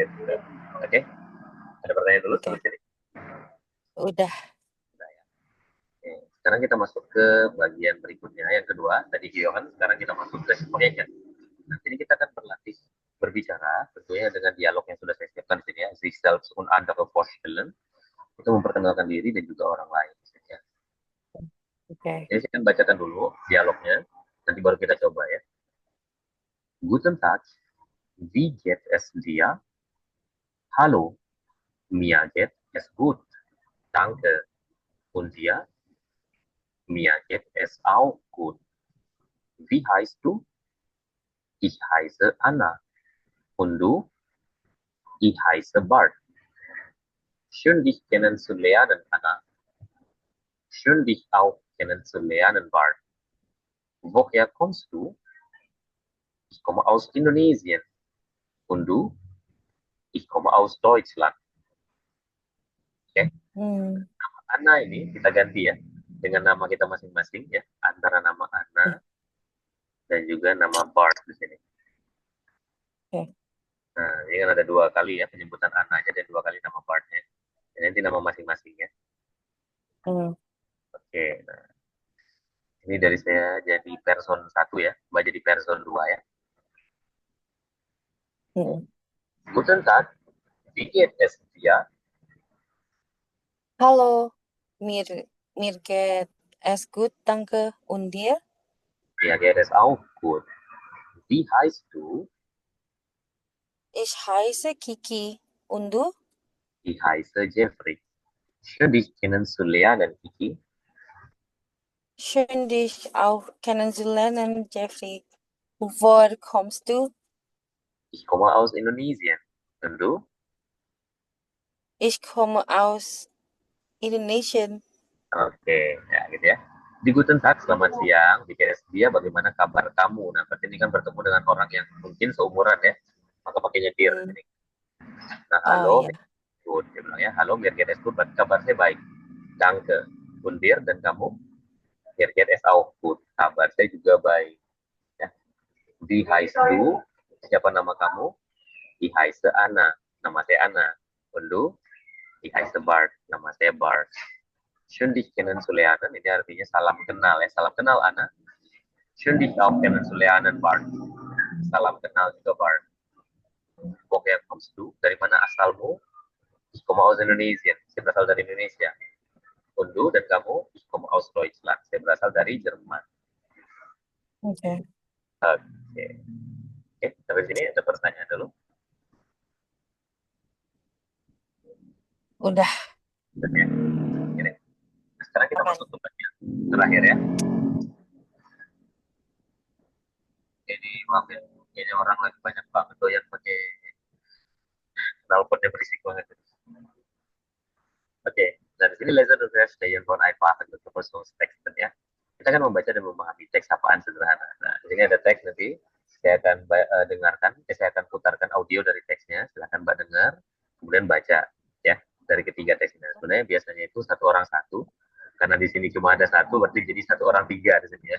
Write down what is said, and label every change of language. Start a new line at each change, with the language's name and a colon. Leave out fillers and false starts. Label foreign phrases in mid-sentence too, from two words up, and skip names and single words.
Indonesian: Oke, ada pertanyaan dulu Oke. sampai sini. Udah. Nah, ya. Oke. Sekarang kita masuk ke bagian berikutnya, yang kedua. Tadi Giohan, sekarang kita masuk ke penyajian. Nah, ini kita akan berlatih berbicara, tentunya dengan dialog yang sudah saya siapkan di sini ya.
German: Sich selbst und andere vorstellen.
Indonesian: Itu memperkenalkan diri dan juga orang lain. Ya. Oke. Jadi saya akan bacakan dulu dialognya, nanti baru kita coba ya.
German: Guten Tag, wie geht es dir? Hallo, mir geht es gut. Danke. Und dir? Mir geht es auch gut. Wie heißt du? Ich heiße Anna. Und du? Ich heiße Bart. Schön dich kennenzulernen, Anna. Schön dich auch kennenzulernen, Bart. Woher kommst du? Ich komme aus Indonesien. Und du? Ich komme aus Deutschland.
Indonesian: Oke, Hmm. Anna ini kita ganti ya dengan nama kita masing-masing ya, antara nama Anna dan juga nama Bart di sini. Oke. Nah, ini kan ada dua kali ya penyebutan Ananya dan dua kali nama Bartnya. Dan nanti nama masing-masing ya. Hmm. Oke, nah ini dari saya jadi person 1 ya, Mbak jadi person 2 ya. Hmm.
German: Guten Tag, wie geht es dir? Hallo, mir geht es gut, danke. Und dir? Mir geht es auch gut. Wie heißt du? Ich heiße Kiki. Und du? Ich heiße Jeffrey. Schön dich kennenzulernen, Kiki. Schön, dich auch kennenzulernen, Jeffrey. Woher kommst du? Ich komme aus Indonesien. Und du? Ich komme aus Indonesien.
Indonesian: Oke, ya gitu ya. Di
German: Guten Tag,
Indonesian: selamat siang. Di KS dia, bagaimana kabar kamu? Nah, berarti ini kan bertemu dengan orang yang mungkin seumuran ya. Maka pakainya dir. Hmm. Nah, Oh halo, ya. good. Dia bilang ya, halo,
German: mir geht es gut.
Indonesian: Berarti kabar saya baik.
German: Danke. Und dir,
Indonesian: dan kamu?
German: Mir geht es auch gut.
Indonesian: Kabar saya juga baik. Ya.
German: Wie heißt du?
Indonesian: Siapa nama kamu?
German: Ich heiße Anna.
Indonesian: Nama saya Anna.
German: Und du? Ich heiße Bart.
Indonesian: Nama saya Bart.
German: Schön dich kennenzulernen.
Indonesian: Ini artinya salam kenal ya. Salam kenal, Anna.
German: Schön dich auch kennenzulernen, Bart.
Indonesian: Salam kenal juga,
German: Bart. Woher kommst du?
Indonesian: Dari mana asalmu?
German: Ich komme aus Indonesia.
Indonesian: Saya berasal dari Indonesia.
German: Und du
Indonesian: dan kamu?
German: Ich komme aus Deutschland.
Indonesian: Saya berasal dari Jerman. Oke. Oke. Oke, sampai sini ada pertanyaan dulu. Udah. Oke. Ini. Sekarang kita Aman. masuk ke bagian terakhir ya. Jadi maaf ya, kayaknya orang lagi banyak banget doyan pakai knalpotnya berisik banget. Oke, nah di sini lesson reverse stay von einfach untuk Texten ya. Kita akan membaca dan memahami teks sapaan sederhana. Nah, di sini ada teks nanti. Saya akan dengarkan, saya akan putarkan audio dari teksnya. Silahkan Mbak dengar, kemudian baca ya dari ketiga teksnya. Sebenarnya biasanya itu satu orang satu, karena di sini cuma ada satu, berarti jadi satu orang tiga di sini ya.